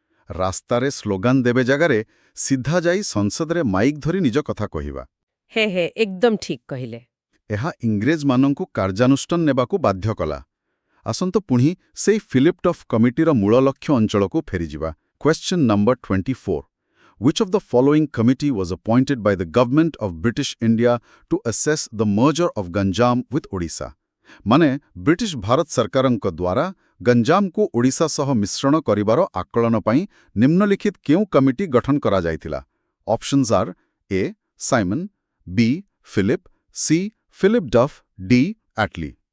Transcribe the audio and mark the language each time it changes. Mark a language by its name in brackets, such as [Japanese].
[Odia] ରାସ୍ତାରେ ସ୍ଲୋଗାନ ଦେବେ ଜାଗାରେ ସିଧା ଯାଇ ସଂସଦରେ ମାଇକ୍ ଧରି ନିଜ କଥା କହିବା। ହେ ଏକଦମ ଠିକ୍ କହିଲେ। ଏହା ଇଂରେଜମାନଙ୍କୁ କାର୍ଯ୍ୟାନୁଷ୍ଠାନ ନେବାକୁ ବାଧ୍ୟ କଲା। ଆସନ୍ତୁ ପୁଣି ସେଇ ଫିଲିପ୍ ଡଫ୍ କମିଟିର ମୂଳ ଲକ୍ଷ୍ୟ ଅଞ୍ଚଳକୁ ଫେରିଯିବା। [English] Question number 24. Which of the following committee was appointed by the government of British India to assess the merger of Ganjam with Odisha? [Odia] ମାନେ ବ୍ରିଟିଶ ଭାରତ ସରକାରଙ୍କ ଦ୍ୱାରା ଗଞ୍ଜାମକୁ ଓଡ଼ିଶା ସହ ମିଶ୍ରଣ କରିବାର ଆକଳନ ପାଇଁ ନିମ୍ନଲିଖିତ କେଉଁ କମିଟି ଗଠନ କରାଯାଇଥିଲା? ଅପସନ୍ସ ଆର୍ ଏ ସାଇମନ୍, ବି Philip, C Philip Duff, D ଆଟଲି।